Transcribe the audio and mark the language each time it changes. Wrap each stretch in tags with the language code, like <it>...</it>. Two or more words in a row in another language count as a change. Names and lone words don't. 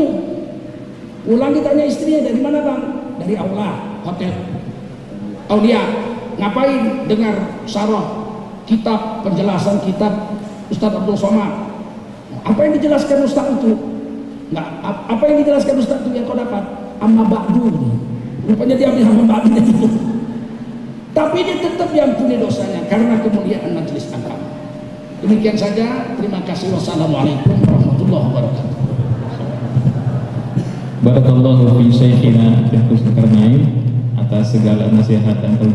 <id>Pulang ditanya istrinya, dari mana bang? Dari aula hotel. Aulia, ngapain dengar syarah kitab, penjelasan kitab Ustaz Abdul Somad? Apa yang dijelaskan Ustaz itu? Nggak, apa yang dijelaskan Ustaz itu yang kau dapat?</id> <ar>أما بعد.</ar> <id>Rupanya dia ambil</id> <ar>أما بعد</ar> <id>itu. Tapi dia tetap diampuni dosanya karena kemuliaan majelis agama. Demikian saja. Terima kasih.</id> <ar>والسلام عليكم ورحمة الله وبركاته. بارك الله في شيخنا</ar> <id>Syekh Zulkarnain atas segala nasihat dan</id>